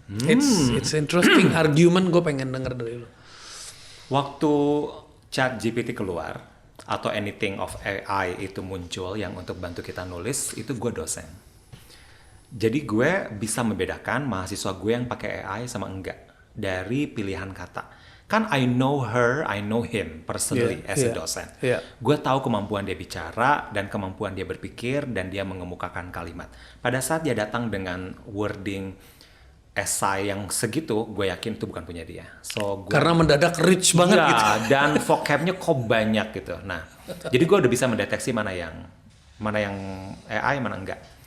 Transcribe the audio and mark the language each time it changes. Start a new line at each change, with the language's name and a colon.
English: It's interesting argument,
Indonesian: gue pengen denger dari lo. Waktu ChatGPT keluar atau
English: anything of AI
Indonesian: itu muncul yang untuk bantu kita nulis, itu gue dosen. Jadi gue bisa membedakan mahasiswa gue yang pakai AI sama enggak dari pilihan kata. Kan
English: I know her, I know him personally as a dosen.
Indonesian: Gue tahu kemampuan dia bicara dan kemampuan dia berpikir dan dia mengemukakan kalimat. Pada saat dia datang dengan wording esai yang segitu, gue yakin itu bukan punya dia.
English: So
Indonesian: karena mendadak rich banget gitu. Dan vocabnya kok banyak gitu. Nah, jadi gue udah bisa mendeteksi mana yang AI, mana enggak.